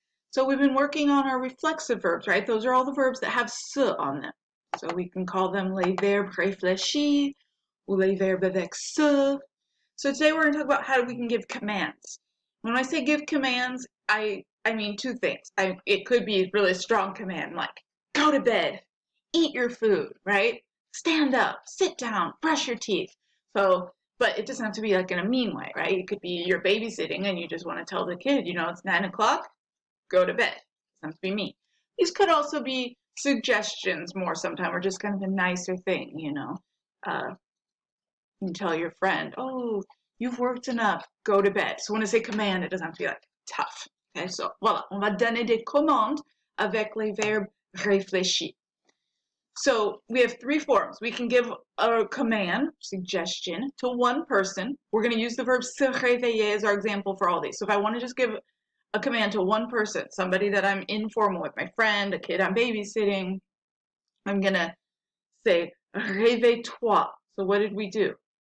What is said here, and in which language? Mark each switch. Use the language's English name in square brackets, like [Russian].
[English] So we've been working on our reflexive verbs, right? Those are all the verbs that have se on them. So we can call them [French] les verbes réfléchis ou les verbes avec se. [English] So today we're going to talk about how we can give commands. When I say give commands, I mean two things. It could be a really strong command like go to bed, eat your food, right? Stand up, sit down, brush your teeth. But it doesn't have to be like in a mean way, right? It could be you're babysitting and you just want to tell the kid, it's 9 o'clock, go to bed. It doesn't have to be mean. These could also be suggestions more sometimes, or just kind of a nicer thing, You tell your friend, oh, you've worked enough, go to bed. So when I say command, it doesn't have to be like tough. [French] Okay, so voilà, on va donner des commandes avec les verbes réfléchis. [English] So we have three forms. We can give a command, suggestion, to one person. We're going to use the verb se réveiller as our example for all these. So if I want to just give a command to one person, somebody that I'm informal with, my friend, a kid I'm babysitting, I'm going to say [French] réveille-toi. [English] So what did we do?